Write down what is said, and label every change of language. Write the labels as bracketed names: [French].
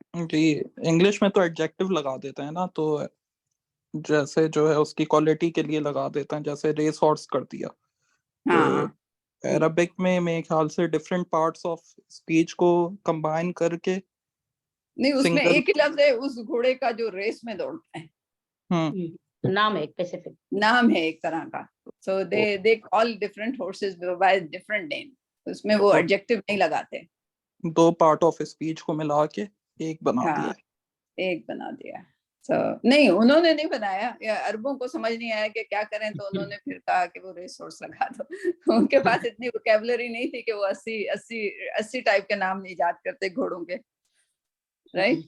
[Urdu] جی، English میں تو adjective لگا دیتے ہیں نا، تو جیسے جو ہے اس کی کوالٹی کے لیے لگا دیتے ہیں، جیسے ریس ہارس کر دیا. ہاں عربک میں میرے خیال سے ڈفرینٹ پارٹس آف اسپیچ کو کمبائن کر کے نہیں، اس میں ایک ہی لفظ ہے اس گھوڑے کا جو ریس میں دوڑتا ہے. نام ہے اسپیسیفک، نام ہے ایک طرح کا. [English] So they call different horses by different name. [Urdu] اس میں وہ ایڈجیکٹو نہیں لگاتے. دو پارٹ آف اسپیچ کو ملا کے ایک بنا ہاں دیا. ایک بنا دیا. نہیں، انہوں نے نہیں بنایا، عربوں کو سمجھ نہیں آیا کہ کیا کریں، تو انہوں نے پھر کہا کہ وہ ریس ہارس لگا دو. ان کے پاس اتنی ووکیبلری نہیں تھی کہ وہ 80 ٹائپ کے نام ایجاد کرتے گھوڑوں کے، رائٹ.